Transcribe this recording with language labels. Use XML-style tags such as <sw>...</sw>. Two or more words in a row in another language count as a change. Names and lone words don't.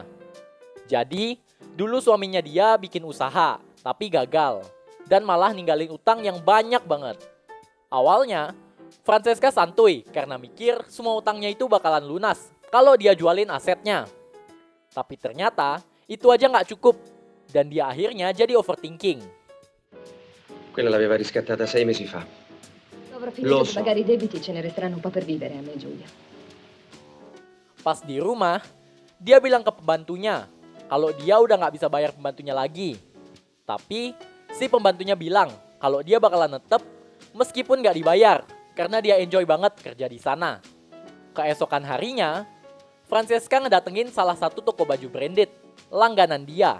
<id>Jadi, dulu suaminya dia bikin usaha, tapi gagal. Dan malah ninggalin utang yang banyak banget. Awalnya, Francesca santuy karena mikir semua utangnya itu bakalan lunas kalau dia jualin asetnya. Tapi ternyata, itu aja gak cukup. Dan dia akhirnya jadi overthinking.</id> <it>Quella l'aveva riscattata 6 mesi fa. Avrò finito di pagare i debiti e ce ne resteranno un po' per vivere a me e Giulia.</it> <id>Pas di rumah, dia bilang ke pembantunya kalau dia udah gak bisa bayar pembantunya lagi. Tapi si pembantunya bilang kalau dia bakalan netep meskipun gak dibayar karena dia enjoy banget kerja di sana. Keesokan harinya, Francesca ngedatengin salah satu toko baju branded, langganan dia.</id>